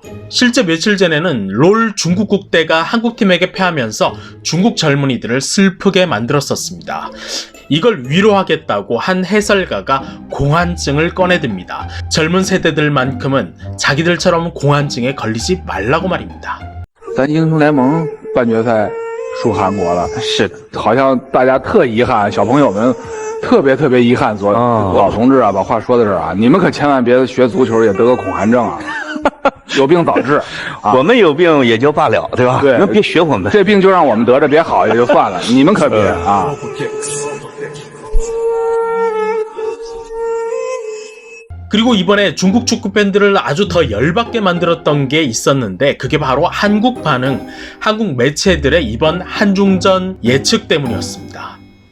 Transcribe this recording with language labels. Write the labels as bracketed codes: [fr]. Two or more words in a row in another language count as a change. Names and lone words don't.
[ko] 실제 며칠 전에는 롤 중국 국대가 한국팀에게 패하면서 중국 젊은이들을 슬프게 만들었었습니다. 이걸 위로하겠다고 한 해설가가 공황증을 꺼내듭니다. 젊은 세대들만큼은 자기들처럼 공황증에 걸리지 말라고 말입니다. [zh] 咱英雄联盟半决赛输韩国了，是的，好像大家特遗憾，小朋友们特别遗憾。老同志啊，把话说到这儿啊，你们可千万别学足球也得个恐寒症啊，有病早治。我们有病也就罢了，对吧？对，你们别学我们，这病就让我们得着，别好也就算了，你们可别啊。 [ko] 그리고 이번에 중국 축구 팬들을 아주 더 열받게 만들었던 게 있었는데 그게 바로 한국 반응, 한국 매체들의 이번 한중전 예측 때문이었습니다.